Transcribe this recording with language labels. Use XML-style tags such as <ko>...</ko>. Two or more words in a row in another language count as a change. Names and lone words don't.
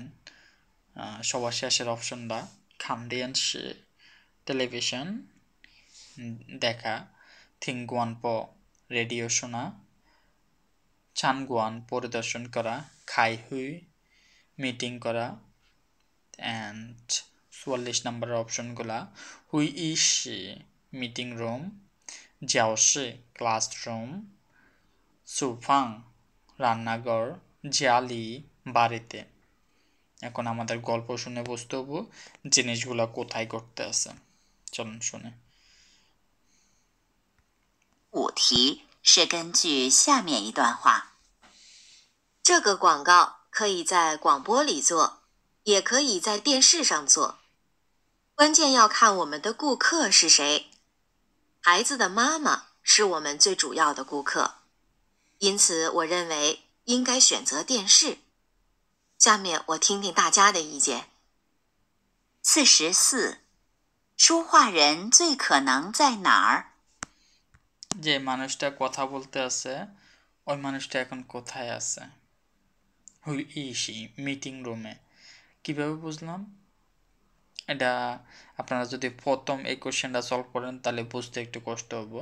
<bn>সবার শেষের অপশনটা খামডিয়ানসি টেলিভিশন দেখা, থিংগুয়ান প রেডিও শোনা, চানগুয়ান পরিদর্শন করা,</bn> <zh>开会</zh> <bn>মিটিং করা, অ্যান্ড 44 নম্বরের অপশনগুলা</bn> <zh>会议室</zh> <en>meeting room,</en> <bn>জিয়াওশি ক্লাসরুম, সুফাং রান্নাঘর, জিয়ালি বাড়িতে। এখন আমাদের গল্প শুনে বুঝতে হবো জিনিসগুলো কোথায় ঘটতে আছে। চলুন শুনে।</bn> <zh>5 题是根据下面一段话。这个广告可以在广播里做，也可以在电视上做，关键要看我们的顾客是谁。孩子的妈妈是我们最主要的顾客，因此我认为应该选择电视。下面我听听大家的意见。44，说话人最可能在哪儿？</zh> <bn>যে মানুষটা কথা বলতে আছে ওই মানুষটা এখন কোথায় আছে?</bn> <zh>会议室</zh> <en>meeting room.</en> <bn>কিভাবে বুঝলাম? এটা আপনারা যদি প্রথম এই কোশ্চেনটা সলভ করেন তাহলে বুঝতে একটু কষ্ট হবো।</bn>